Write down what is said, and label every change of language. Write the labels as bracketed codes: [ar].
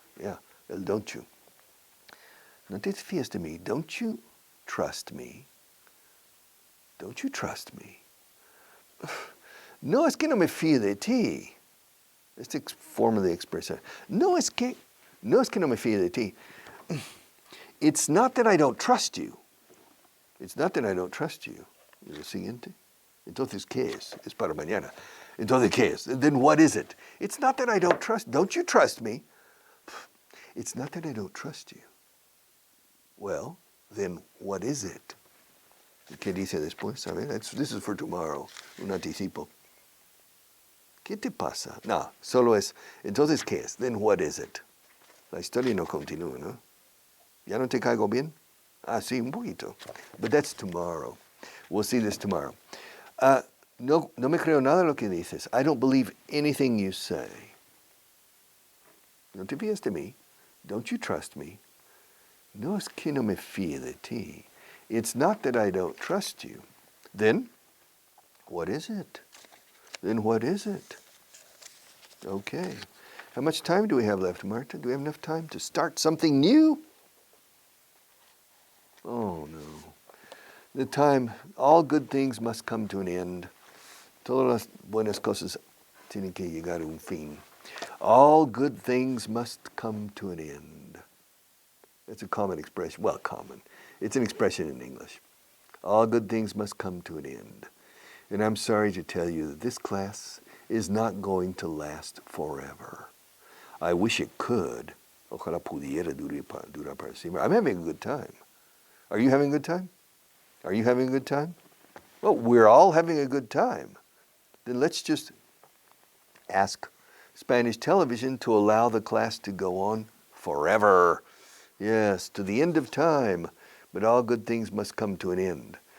[es] Yeah, el [en] don't you. [es] No te fías de mí. [en] Don't you trust me? Don't you trust me? [es] No, es que no me fío de ti. Esta forma de expresión. No es que no me fío de ti. [en] It's not that I don't trust you. It's not that I don't trust you. [es] ¿Y lo siguiente? Entonces, ¿qué es? Es para mañana. Entonces, ¿qué es? [en] Then what is it? It's not that I don't trust. Don't you trust me? It's not that I don't trust you. Well, then what is it? [es] ¿Qué dice después? A ver, [en] this is for tomorrow. [es] Un anticipo. ¿Qué te pasa? No, solo es, entonces, ¿qué es? [en] Then what is it? [es] La historia no continúa, ¿no? ¿Ya no te caigo bien? Ah, sí, un poquito. [en] But that's tomorrow. We'll see this tomorrow. [es] No me creo nada de lo que dices. [en] I don't believe anything you say. [es] No te fías de mí. [en] Don't you trust me? [es] No es que no me fíe de ti. [en] It's not that I don't trust you. Then, what is it? Then what is it? Okay. How much time do we have left, Marta? Do we have enough time to start something new? Oh, no. The time, all good things must come to an end. [es] Todas las buenas cosas tienen que llegar a un fin. [en] All good things must come to an end. It's a common expression. Well, common. It's an expression in English. All good things must come to an end. And I'm sorry to tell you that this class is not going to last forever. I wish it could. [es] Ojalá pudiera durar para siempre. [en] I'm having a good time. Are you having a good time? Are you having a good time? Well, we're all having a good time. Then let's just ask Spanish television to allow the class to go on forever. Yes, to the end of time. But all good things must come to an end.